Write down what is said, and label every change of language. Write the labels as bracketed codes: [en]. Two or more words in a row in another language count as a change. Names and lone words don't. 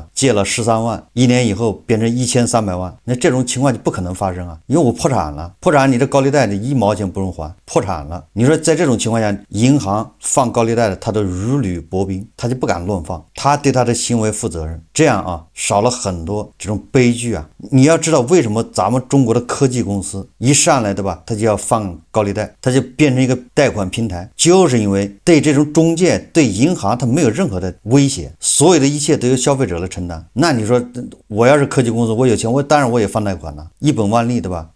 [zh] 借了13萬，1年以後變成1300萬，那這種情況就不可能發生啊，因為我破產了，破產你的高利貸的1毛錢不用還，破產了。你說在這種情況下，銀行放高利貸的他都如履薄冰，他就不敢亂放，他對他的行為負責任，這樣啊，少了很多這種悲劇啊。你要知道為什麼咱們們中國的科技公司一上來，对吧？他就要放高利貸，他就变成一个貸款平台，就是因为对这种中介、对银行，他没有任何的威胁，所有的一切都由消费者来承担。那你说，我要是科技公司，我有钱，当然我也放贷款了，一本万利，对吧？